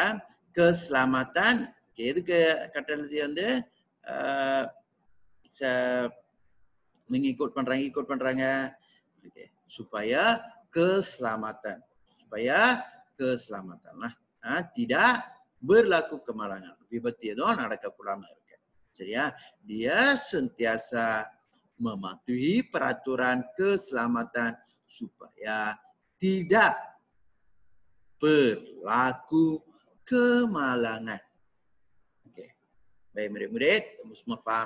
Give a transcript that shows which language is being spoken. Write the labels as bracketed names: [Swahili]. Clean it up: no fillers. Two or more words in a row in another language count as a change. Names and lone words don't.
[Tamil] keselamatan எதுக்கு கட்டளை வந்து ikut பண்றாங்க. [Malay] Okay. supaya keselamatan. Tidak berlaku kemalangan. [Tamil] விபத்து எதுவும் நடக்கக்கூடாம இருக்கு. சரியா? [Malay] Dia sentiasa mematuhi peraturan keselamatan supaya tidak berlaku kemalangan. Okey. Baik murid-murid, kamu semua faham?